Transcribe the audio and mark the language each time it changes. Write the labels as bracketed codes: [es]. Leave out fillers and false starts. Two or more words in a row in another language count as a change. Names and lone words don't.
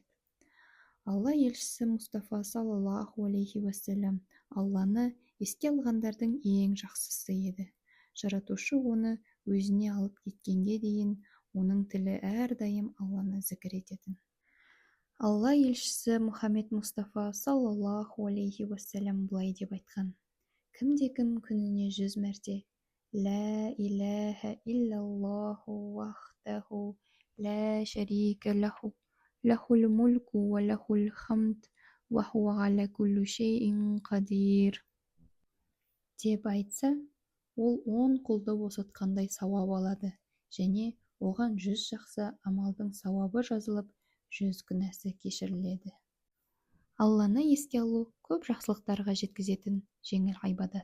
[kk] Алла елшісі Мұстафа [ar] صلى الله عليه وسلم [kk] Алланы еске алғандардың ең жақсысы еді. Жаратушы оны өзіне алып кеткенге дейін оның тілі әрдайым Алланы зікір ететін. Алла елшісі Мұхаммед Мұстафа [ar] صلى الله عليه وسلم [kk] былай деп айтқан: «Кімде-кім күніне 100 мәрте [ar] «لا إله إلا الله وحده لا شريك له، له الملك وله الحمد، وهو على كل شيء قدير» [kk] деп айтса, ол 10 құлды босатқандай сауап алады және оған 100 жақсы амалдың сауабы жазылып, 100 күнәсі кешіріледі. Алланы еске алу көп жақсылықтарға жеткізетін жеңіл ғибадат.